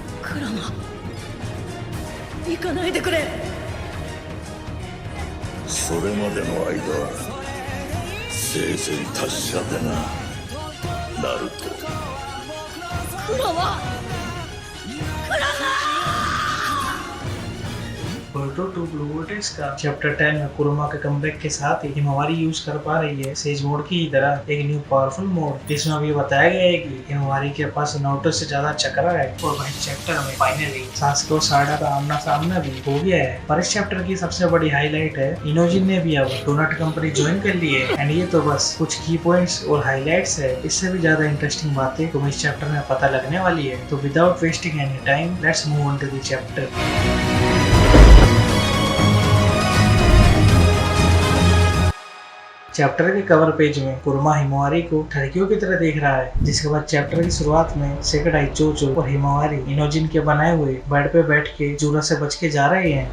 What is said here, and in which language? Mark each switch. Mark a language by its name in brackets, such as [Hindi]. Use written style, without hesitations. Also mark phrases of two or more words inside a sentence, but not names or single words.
[Japanese] クラマ、行かないでくれ。それまでの間生前達者でな、ナルト。クラマ、クラマ। [Hindi] बोरुटो टू ब्लू वोर्टेक्स का चैप्टर 10 में कुरुमा के कमबैक के साथ ही हिमावारी यूज कर पा रही है [English] sage mode [Hindi] की तरह एक [English] new powerful mode, [Hindi] जिसमें अभी बताया गया है कि हिमावारी के पास नारुतो से ज्यादा चक्रा है। और वही चैप्टर में फाइनली सास्के और साडा का आमना सामना भी हो गया है। पर इस चैप्टर की सबसे बड़ी हाईलाइट है इनोजिन ने भी अब [English] donut company [Hindi] ज्वाइन कर ली है। एंड ये तो बस कुछ [English] key points [Hindi] और हाईलाइट्स है, इससे भी ज्यादा इंटरेस्टिंग बातें तुम्हें इस चैप्टर में पता लगने वाली है। [English] तो without wasting any time let's move on to the chapter. [Hindi] चैप्टर के [English] cover page [Hindi] में कुरुमा हिमावारी को ठरकियों की तरह देख रहा है, जिसके बाद चैप्टर की शुरुआत में सेकडाई, चोचो और हिमावारी इनोजिन के बनाए हुए बेड पे बैठ के जूरा से बच के जा रहे हैं।